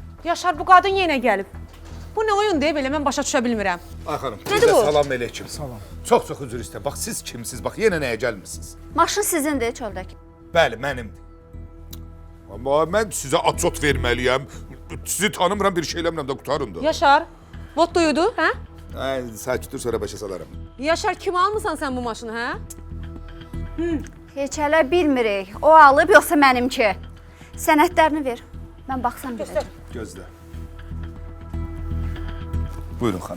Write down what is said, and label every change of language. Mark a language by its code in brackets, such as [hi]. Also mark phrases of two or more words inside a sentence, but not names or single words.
[az] Yaşar, bu qadın yenə gəlib. Bu nə oyun deyə belə mən başa düşə bilmirəm. Ay xanım, Nədir sizə bu? salam əleykum. Salam. Çox üzr istəyirəm. Bax siz kimsiz? Bax yenə nəyə gəlmisiniz? Maşın sizindir çöldəki. Bəli, mənimdir. Amma mən sizə atçot verməliyəm. Sizi tanımıram, bir şey eləmirəm də qutarın da. Yaşar, [en] what do you do, [az] hə? Ay, sakit dur, sonra başa salaram. Yaşar, kim almısan sən bu maşını, hə? Heç hələ bilmirik. O alıb yoxsa mənimki. Sənədlərini ver. Mən baxsam biləcəm. Gözlə. Buyurun xanım.